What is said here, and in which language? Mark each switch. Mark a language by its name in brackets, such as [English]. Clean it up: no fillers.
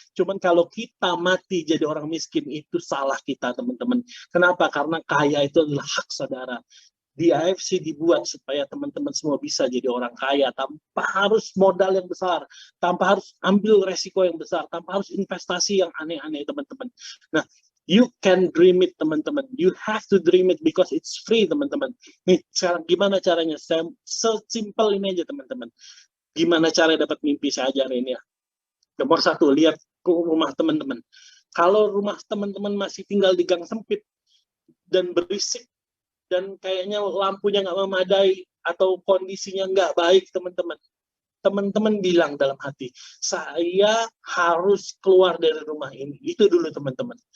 [Indonesian] Cuman kalau kita mati jadi orang miskin itu salah kita teman-teman. Kenapa? Karena kaya itu adalah hak saudara. Di AFC dibuat supaya teman-teman semua bisa jadi orang kaya tanpa harus modal yang besar, tanpa harus ambil resiko yang besar, tanpa harus investasi yang aneh-aneh teman-teman. [English] Nah, you can dream it [Indonesian] teman-teman. [English] You have to dream it because it's free [Indonesian] teman-teman. Nih, sekarang gimana caranya? Sesimpel ini aja teman-teman. Gimana cara dapat mimpi saya ajarin ya. Nomor 1, lihat ke rumah teman-teman. Kalau rumah teman-teman masih tinggal di gang sempit dan berisik dan kayaknya lampunya nggak memadai atau kondisinya nggak baik, teman-teman bilang dalam hati, saya harus keluar dari rumah ini. Itu dulu teman-teman.